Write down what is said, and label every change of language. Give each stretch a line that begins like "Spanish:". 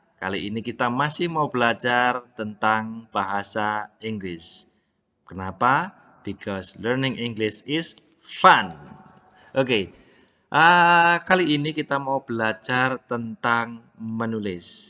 Indonesian: Kali ini kita masih mau belajar tentang bahasa Inggris. Kenapa?
English: Because learning English is fun.
Indonesian: Oke, kali ini kita mau belajar tentang menulis.